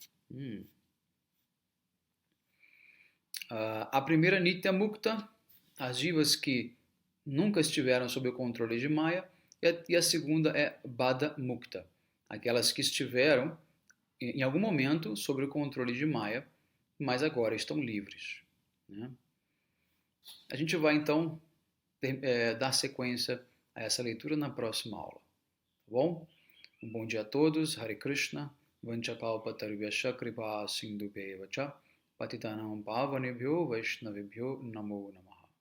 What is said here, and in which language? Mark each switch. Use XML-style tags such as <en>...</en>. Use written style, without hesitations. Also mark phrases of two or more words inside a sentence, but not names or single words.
<pt>A primeira</pt> <sa>Nitya Mukta,</sa> <pt>as divas que nunca estiveram sob o controle de Maya, e a segunda é</pt> <sa>Bada Mukta,</sa> <pt>aquelas que estiveram em algum momento sob o controle de Maya, mas agora estão livres. Né? A gente vai então dar sequência a essa leitura na próxima aula. Tá bom? Um bom dia a todos.</pt> <sa>हरे कृष्ण. वाञ्छाकल्पतरुभ्यश्च कृपा सिन्धुभ्य एव च पतितानां पावनेभ्यो वैष्णवेभ्यो नमो नमः.</sa>